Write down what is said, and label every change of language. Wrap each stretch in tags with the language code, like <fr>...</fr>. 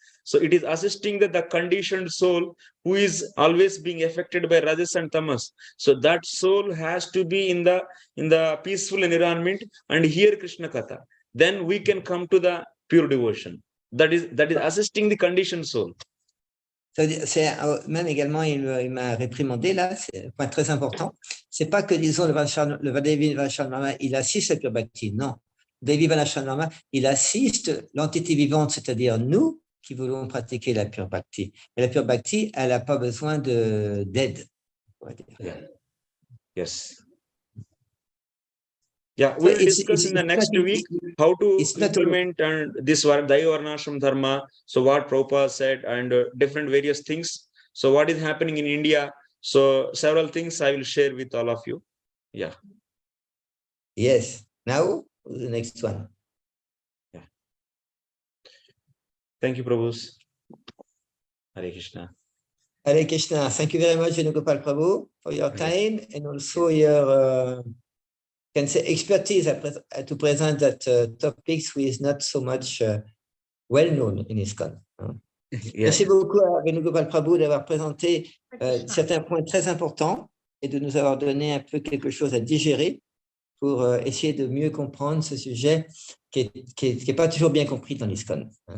<en>So it is assisting the conditioned soul who is always being affected by rajas and tamas. So that soul has to be in the peaceful environment and hear Krishna Katha. Then we can come to the pure devotion. That is assisting the conditioned soul.</en> <fr>Même également, il m'a réprimandé là, c'est un point très important. C'est pas que, disons, le Daiva Varnasrama, il assiste la pure bhakti. Non. Le Daiva Varnasrama, il assiste l'entité vivante, c'est-à-dire nous qui voulons pratiquer la pure bhakti. Et la pure bhakti, elle n'a pas besoin d'aide.</fr> <en>Yeah. Yes. Yeah, we will discuss in the next week how to implement and this Daiva Varnasrama Dharma. So what Prabhupada said and different various things. So what is happening in India. So several things I will share with all of you. Yeah. Yes. Now, the next one. Yeah. Thank you, Prabhu. Hare Krishna. Hare Krishna. Thank you very much, Venugopal Prabhu, for your time and also your can say expertise to present that topics which is not so much well known in ISKCON. Yeah.</en> <fr>Merci beaucoup à Venugopal Prabhu d'avoir présenté certains points très importants et de nous avoir donné un peu quelque chose à digérer pour essayer de mieux comprendre ce sujet qui est pas toujours bien compris dans l'ISKCON.</fr>